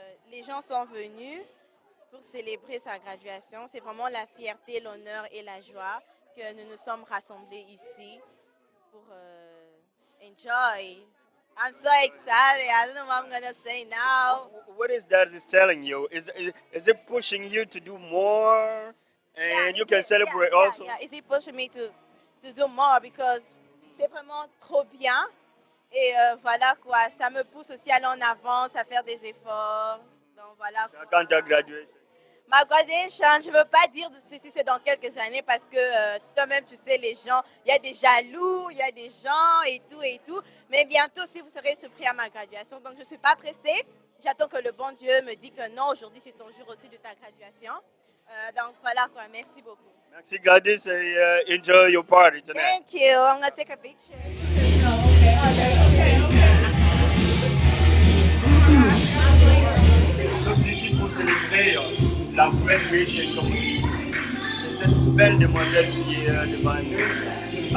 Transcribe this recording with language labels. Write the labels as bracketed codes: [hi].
[fr] Les gens sont venus pour célébrer sa graduation. C'est vraiment la fierté, l'honneur et la joie que nous nous sommes rassemblés ici pour enjoy. [en] I'm so excited. I don't know what I'm going to say now. What is that is telling you? Is it pushing you to do more and you can celebrate also? Yeah. Is it pushing me to do more because [fr] c'est vraiment trop bien. Et voilà quoi, ça me pousse aussi à aller en avance, à faire des efforts. Donc voilà. Quand tu as gradué? Ma graduation, je ne veux pas dire si c'est dans quelques années parce que toi-même tu sais les gens, il y a des jaloux, il y a des gens et tout. Mais bientôt aussi vous serez surpris à ma graduation. Donc je ne suis pas pressée. J'attends que le bon Dieu me dise que non, aujourd'hui c'est ton jour aussi de ta graduation. Donc voilà quoi, merci beaucoup. Merci Gladys et [en] enjoy your party tonight. Thank you. I'm going to take a picture. [fr] Nous sommes ici pour célébrer la graduation, comme on dit ici, de cette belle demoiselle qui est devant nous.